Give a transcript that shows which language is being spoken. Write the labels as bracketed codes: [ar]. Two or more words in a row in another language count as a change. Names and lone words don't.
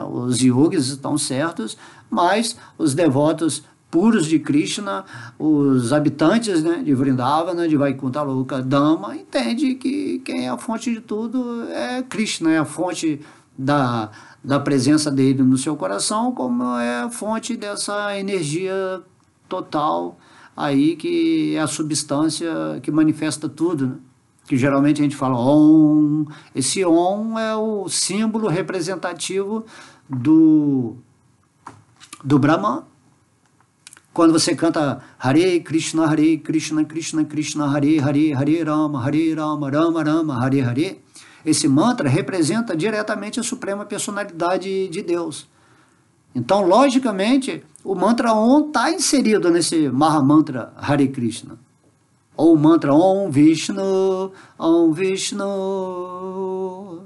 [pt] Os yogis estão certos, mas os devotos puros de Krishna, os habitantes, né, de Vrindavana, de Vaikuntha Loka Dhamma, entende que quem é a fonte de tudo é Krishna, é a fonte da presença dele no seu coração, como é a fonte dessa energia total aí que é a substância que manifesta tudo, né? Que geralmente a gente fala Om. Esse Om é o símbolo representativo do Brahman. Quando você canta Hare Krishna, Krishna Krishna, Hare Hare, Hare Rama, Rama Rama, Hare Hare, esse mantra representa diretamente a suprema personalidade de Deus. Então, logicamente, o mantra Om está inserido nesse Mahamantra Hare Krishna. Ou o mantra Om Vishnu, Om Vishnu.